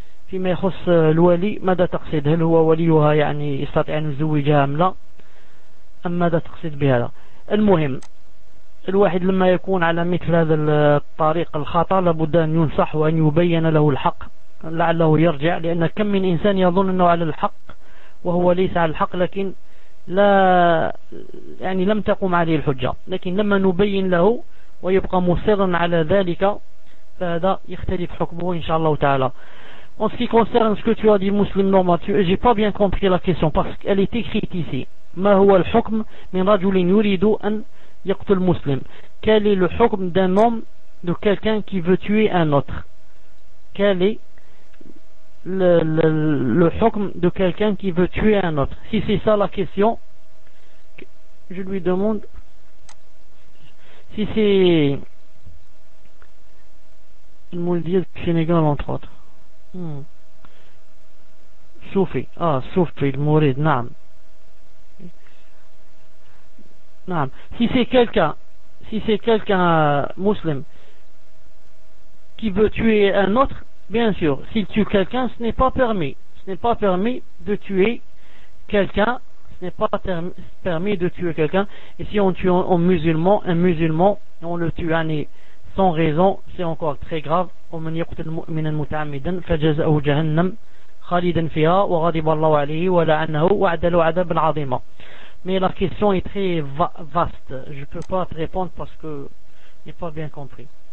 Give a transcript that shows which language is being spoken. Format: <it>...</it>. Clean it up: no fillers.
<ar>فيما يخص الولي ماذا تقصد هل هو وليها يعني يستطيع أن يزوجها أم لا أم ماذا تقصد بهذا المهم الواحد لما يكون على مثل هذا الطريق الخطأ لابد أن ينصح وأن يبين له الحق لعله يرجع لأن كم من إنسان يظن أنه على الحق وهو ليس على الحق لكن لا يعني لم تقم عليه الحجة لكن لما نبين له ويبقى مصرا على ذلك فهذا يختلف حكمه إن شاء الله تعالى.</ar> <fr>En ce qui concerne ce que tu as dit musulman normal, j'ai pas bien compris la question parce qu'elle est écrite ici.</fr> <ar>ما هو الحكم من رجل يريد أن يقتل مسلم؟</ar> <fr>Quel est le حكم d'un homme de quelqu'un qui veut tuer un autre? Quel est le hukm de quelqu'un qui veut tuer un autre? Si c'est ça la question, je lui demande si c'est le Mouldir du Sénégal entre autres. Soufi, le Mourid, naam. Non. Si c'est quelqu'un, si c'est quelqu'un musulman qui veut tuer un autre, bien sûr, s'il tue quelqu'un, ce n'est pas permis. Ce n'est pas permis de tuer quelqu'un. Ce n'est pas permis de tuer quelqu'un. Et si on tue un musulman, et on le tue un sans raison, c'est encore très grave. On me dit</fr> <ar>من المتعمد فجزاه جهنم خالدا فيها وغضب الله عليه ولعنه وعدل عذابا عظيما.</ar> <fr>Mais la question est très vaste. Je ne peux pas te répondre parce que je n'ai pas bien compris.</fr>